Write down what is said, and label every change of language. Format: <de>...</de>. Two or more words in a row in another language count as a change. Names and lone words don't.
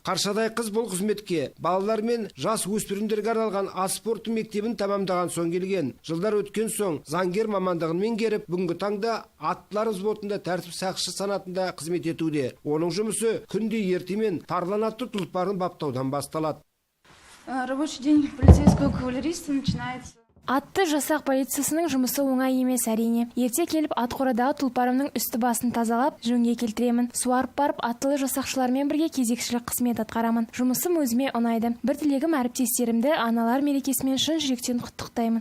<kk>Қаршадай қыз бұл қызметке балалар мен жас өспірімдерге арналған ас спорты мектебін тамамдаған соң келген. Жылдар өткен соң заңгер мамандығын меңгеріп, бүгінгі таңда аттылар взводында тәртіп сақшысы санатында қызмет етуде. Оның жұмысы күнде ертемен тарлан атты тұлпарын баптаудан басталады.</kk> <ru>Рабочий день полицейского кавалериста начинается.</ru> <kk>Атты жасақ полициясының жұмысы оңай емес әрине. Ерте келіп ат қорадағы тұлпарымның үсті басын тазалап, жөнге келтіремін. Суарып барып, аттылы жасақшылармен бірге кезекшілік қызмет атқарамын. Жұмысым өзіме ұнайды. Бір тілегім әріптестерімді аналар мерекесімен шын жүректен құттықтаймын.</kk>